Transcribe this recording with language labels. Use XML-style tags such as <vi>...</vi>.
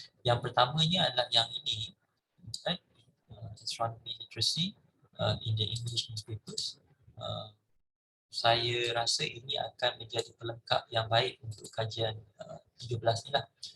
<ms>Yang pertamanya adalah yang ini, right?</ms> <en>Astronomy literacy in the English newspapers.</en> <ms>Saya rasa ini akan menjadi pelengkap yang baik untuk kajian 13 ni lah.</ms>